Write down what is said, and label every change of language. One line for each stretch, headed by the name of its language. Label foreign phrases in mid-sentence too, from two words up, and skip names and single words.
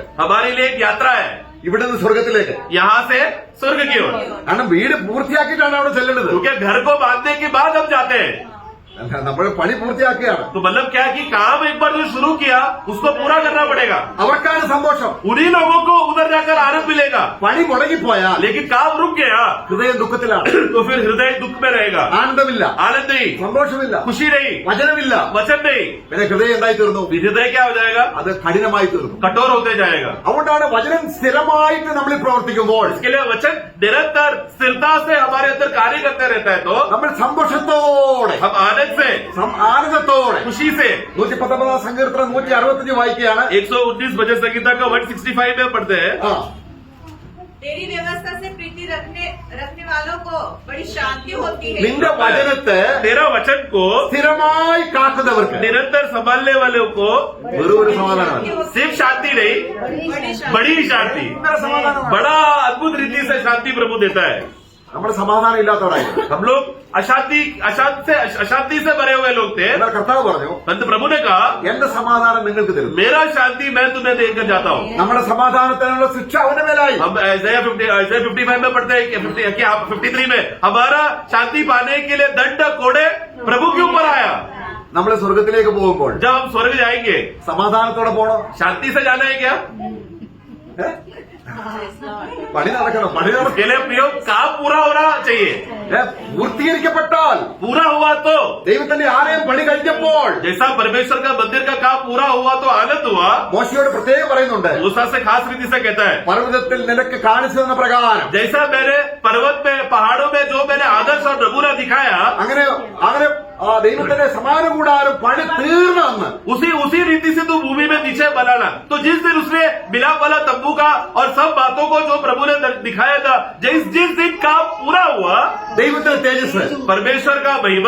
Hindi: हमारे लिए एक यात्रा है,
Malayalam: ഇവിടെ നിന്ന് സ്വർഗത്തിലേക്ക്.
Hindi: यहाँ से स्वर्ग की ओर।
Malayalam: കാരണം വീട് പൂർത്തിയാക്കിയിട്ടാണ് അവിടെ ചെല്ലേണ്ടത്.
Hindi: क्योंकि घर को बांधने के बाद हम जाते हैं।
Malayalam: നമ്മൾ പണി പൂർത്തിയാക്കുകയാണ്.
Hindi: तो मतलब क्या कि काम एक बार जो शुरू किया उसको पूरा करना पड़ेगा.
Malayalam: അവർക്കാണ് സന്തോഷം.
Hindi: उन्हीं लोगों को उधर जाकर आनंद मिलेगा.
Malayalam: പണി മുടങ്ങിപ്പോയാൽ
Hindi: लेकिन काम रुक गया
Malayalam: ഹൃദയം ദുഃഖത്തിലാണ്.
Hindi: तो फिर हृदय दुख में रहेगा.
Malayalam: ആനന്ദമില്ല,
Hindi: आनंद नहीं,
Malayalam: സന്തോഷമില്ല,
Hindi: खुशी नहीं,
Malayalam: വചനമില്ല.
Hindi: वचन नहीं.
Malayalam: പിന്നെ ഹൃദയം എന്തായി തീർന്നു?
Hindi: हृदय क्या हो जाएगा?
Malayalam: അത് കഠിനമായി തീർന്നു.
Hindi: कठोर होते जाएगा.
Malayalam: അതുകൊണ്ടാണ് വചനം സ്ഥിരമായിട്ട് നമ്മൾ പ്രവർത്തിക്കുമ്പോൾ
Hindi: इसके लिए वचन निरंतर स्थिरता से हमारे अंदर कार्य करते रहता है तो
Malayalam: നമ്മൾ സന്തോഷത്തോടെ
Hindi: हम आनंद से,
Malayalam: ആനന്ദത്തോടെ
Hindi: खुशी से
Malayalam: 119 സങ്കീർത്തനം 165 വായിക്കുകയാണ്.
Hindi: 119 भजन संहिता का 165 में पढ़ते हैं. ആ, तेरी व्यवस्था से प्रीति रखने वालों को बड़ी शांति होती है.
Malayalam: നിന്റെ വചനത്തെ
Hindi: तेरा वचन को
Malayalam: സ്ഥിരമായി കാക്കുന്നവർക്ക്
Hindi: निरंतर संभालने वालों को
Malayalam: വെറും ഒരു സമാധാനമല്ല,
Hindi: सिर्फ शांति नहीं, बड़ी शांति. बड़ी शांति,
Malayalam: സമാധാനമാണ്.
Hindi: बड़ा अद्भुत रीति से शांति प्रभु देता है.
Malayalam: നമ്മുടെ സമാധാനം ഇല്ലാത്തവരായി.
Hindi: हम लोग अशांति से भरे हुए लोग थे.
Malayalam: എന്നാൽ കർത്താവ് പറഞ്ഞു,
Hindi: परंतु प्रभु ने कहा
Malayalam: എന്റെ സമാധാനം നിങ്ങൾക്ക് തരുന്നു.
Hindi: मेरा शांति मैं तुम्हें देकर जाता हूँ.
Malayalam: നമ്മുടെ സമാധാനത്തിനുള്ള ശിക്ഷ അവന്റെ മേലായി.
Hindi: हम Isaiah 55 में पढ़ते हैं कि 53 में हमारा शांति पाने के लिए दंड कोड़े प्रभु के ऊपर आया.
Malayalam: നമ്മൾ സ്വർഗത്തിലേക്ക് പോകുമ്പോൾ
Hindi: जब हम स्वर्ग जाएंगे
Malayalam: സമാധാനത്തോടെ പോണോ?
Hindi: शांति से जाना है क्या?
Malayalam: ഏ? പണി നടക്കണം, പണി നടക്കണം.
Hindi: उसके लिए प्रयोग काम पूरा होना चाहिए.
Malayalam: പൂർത്തീകരിക്കപ്പെട്ടാൽ
Hindi: पूरा हुआ तो
Malayalam: ദൈവത്തിന്റെ ആലയം പണി കഴിഞ്ഞപ്പോൾ
Hindi: जैसा परमेश्वर का मंदिर का काम पूरा हुआ तो आनंद हुआ.
Malayalam: മോശയോട് प्रत्येകം പറയുന്നുണ്ട്,
Hindi: मूसा से खास रीति से कहता है
Malayalam: പർവ്വതത്തിൽ നിനക്ക് കാണിച്ചു തന്ന പ്രകാരം
Hindi: जैसा मैंने पर्वत में पहाड़ों में जो मैंने आदर्श और नमूना दिखाया
Malayalam: അങ്ങനെ അങ്ങനെ ദൈവത്തിന്റെ സമാന കൂടാരം പണി തീർന്നെന്ന്
Hindi: उसी रीति से तू भूमि में नीचे बनाना. तो जिस दिन उसने मिलाप वाला तंबू का और सब बातों को जो प्रभु ने दिखाया था, जिस दिन काम पूरा हुआ
Malayalam: ദൈവത്തിന്റെ തേജസ്
Hindi: परमेश्वर का महिमा